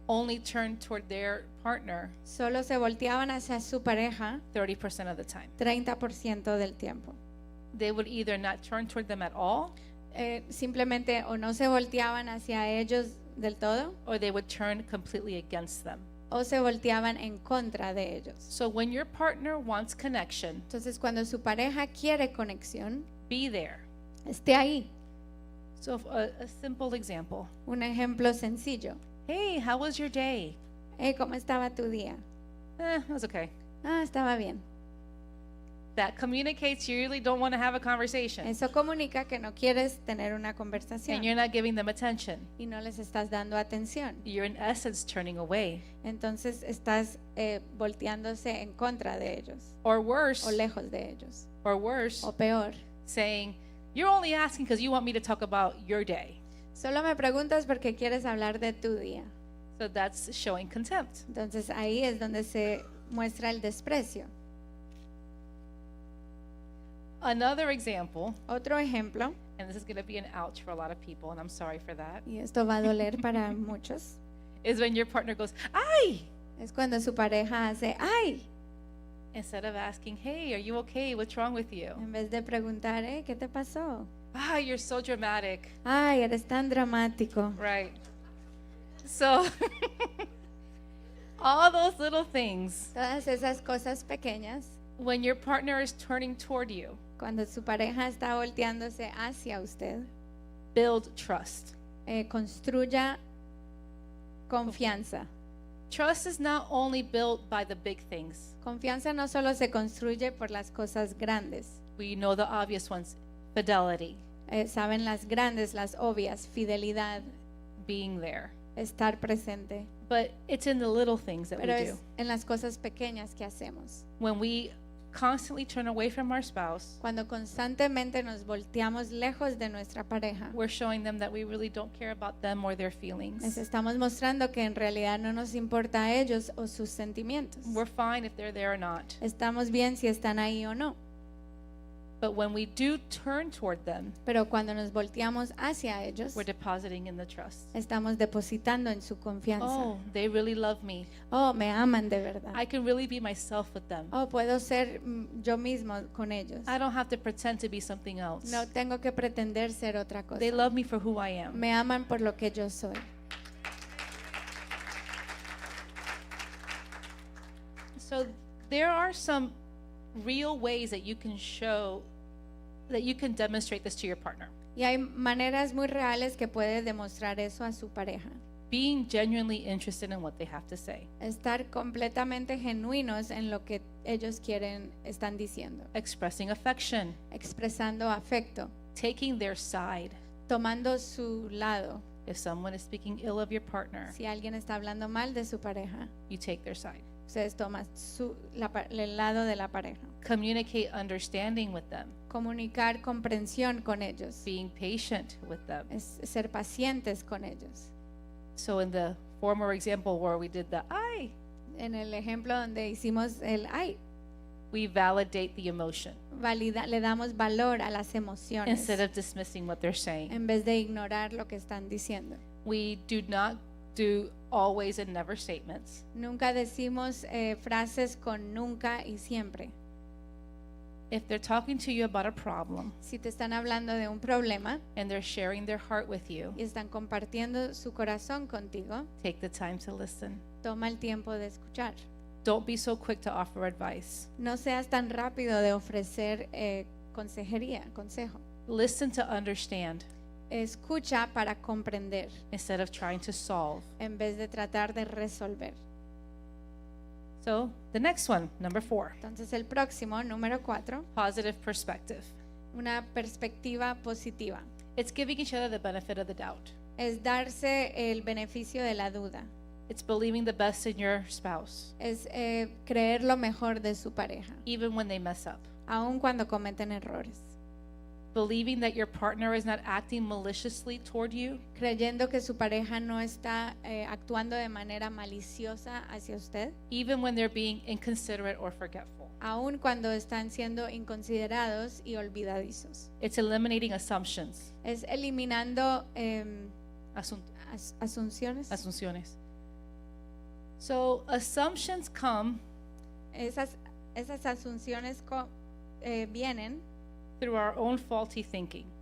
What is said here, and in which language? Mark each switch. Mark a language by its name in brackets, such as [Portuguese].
[English] only turned toward their partner [Spanish] solo se volteaban hacia su pareja [English] 30% of the time. [Spanish] 30% del tiempo. [English] They would either not turn toward them at all, [Spanish] Simplemente o no se volteaban hacia ellos del todo [English] or they would turn completely against them. [Spanish] o se volteaban en contra de ellos. [English] So when your partner wants connection, [Spanish] Entonces, cuando su pareja quiere conexión, [English] be there. [Spanish] esté ahí. [English] So a simple example. [Spanish] Un ejemplo sencillo. [English] "Hey, how was your day?" [Spanish] ¿Cómo estaba tu día? [English] It was okay. [Spanish] Estaba bien. [English] That communicates you really don't want to have a conversation, [Spanish] Eso comunica que no quieres tener una [English] and [Spanish] conversación [English] you're not giving them attention. [Spanish] y no les estás dando atención. [English] You're in essence turning away, [Spanish] Entonces estás volteándose en contra de ellos [English] or worse, [Spanish] o lejos de ellos. [English] or [Spanish] O peor, [English] saying, "You're only asking because you want me to talk about your day." [Spanish] solo me preguntas porque quieres hablar de tu día. [English] So that's showing contempt. [Spanish] Entonces ahí es donde se muestra el desprecio. [English] Another example, [Spanish] Otro ejemplo, [English] and this is going to be an ouch for a lot of people, and I'm sorry for that, [Spanish] y esto va a doler para muchos, [English] is when your partner goes, "Ay!" [Spanish] es cuando su pareja hace ¡ay! [English] instead of asking, "Hey, are you okay? What's wrong with you?" [Spanish] En vez de preguntar, ¿qué te pasó? [English] "Ah, you're so dramatic." [Spanish] ¡Ay, eres tan dramático! [English] Right. So all those little things, [Spanish] Todas esas cosas pequeñas, [English] when your partner is turning toward you, [Spanish] cuando su pareja está volteándose hacia usted, [English] build trust. [Spanish] construya confianza. [English] Trust is not only built by the big things. [Spanish] Confianza no solo se construye por las cosas grandes. [English] We know the obvious ones: fidelity, [Spanish] Saben las grandes, las obvias, fidelidad, [English] being there. [Spanish] estar presente. [English] But it's in the little things that [Spanish] Pero [English] we [Spanish] es [English] do. [Spanish] en las cosas pequeñas que hacemos. [English] When we constantly turn away from our spouse, [Spanish] Cuando constantemente nos volteamos lejos de nuestra pareja, [English] we're showing them that we really don't care about them or their [Spanish] les [English] feelings. [Spanish] estamos mostrando que en realidad no nos importa a ellos o sus sentimientos. [English] We're fine if they're there or not. [Spanish] Estamos bien si están ahí o no. [English] But when we do turn toward them, [Spanish] Pero cuando nos volteamos hacia ellos, [English] we're depositing in the trust. [Spanish] estamos depositando en su confianza. [English] Oh, they really love me. [Spanish] Oh, me aman de verdad. [English] I can really be myself with them. [Spanish] Oh, puedo ser yo mismo con ellos. [English] I don't have to pretend to be something else. [Spanish] No tengo que pretender ser otra cosa. [English] They love me for who I am. [Spanish] Me aman por lo que yo soy. [English] So there are some real ways that you can show, that you can demonstrate this to your partner. [Spanish] Y hay maneras muy reales que puede demostrar eso a su pareja. [English] Being genuinely interested in what they have to say. [Spanish] Estar completamente genuinos en lo que ellos están diciendo. [English] Expressing affection. [Spanish] Expresando afecto. [English] Taking their side. [Spanish] Tomando su lado. [English] If someone is speaking ill of your partner, [Spanish] Si alguien está hablando mal de su pareja, [English] you take their side. [Spanish] ustedes toman el lado de la pareja. [English] Communicate understanding with them. [Spanish] Comunicar comprensión con ellos. [English] Being patient with them. [Spanish] Es ser pacientes con ellos. [English] So in the former example where we did the "I", [Spanish] En el ejemplo donde hicimos el ay, [English] we validate the emotion [Spanish] le damos valor a las emociones [English] instead of dismissing what they're saying. [Spanish] en vez de ignorar lo que están diciendo. [English] We do not do always and never statements. [Spanish] Nunca decimos frases con nunca y siempre. [English] If they're talking to you about a problem [Spanish] Si te están hablando de un problema [English] and they're sharing their heart with you, [Spanish] y están compartiendo su corazón contigo, [English] take the time to listen. [Spanish] toma el tiempo de escuchar. [English] Don't be so quick to offer advice. [Spanish] No seas tan rápido de ofrecer consejo. [English] Listen to understand. [Spanish] escucha para comprender [English] instead of trying to solve. [Spanish] en vez de tratar de resolver. [English] So the next one, number 4, [Spanish] Entonces el próximo, número 4, [English] positive perspective. [Spanish] una perspectiva positiva. [English] It's giving each other the benefit of the doubt. [Spanish] Es darse el beneficio de la duda. [English] It's believing the best in your spouse, [Spanish] Es creer lo mejor de su pareja, [English] even when they mess up. [Spanish] aun cuando cometen errores. [English] Believing that your partner is not acting maliciously toward you, [Spanish] Creyendo que su pareja no está actuando de manera maliciosa hacia usted, [English] even when they're being inconsiderate or forgetful. [Spanish] aun cuando están siendo inconsiderados y olvidadizos. [English] It's eliminating assumptions. [Spanish] Es eliminando Asun- asunciones. [English] Asunciones. So assumptions come [Spanish] Esas asunciones vienen [English] through our own faulty thinking.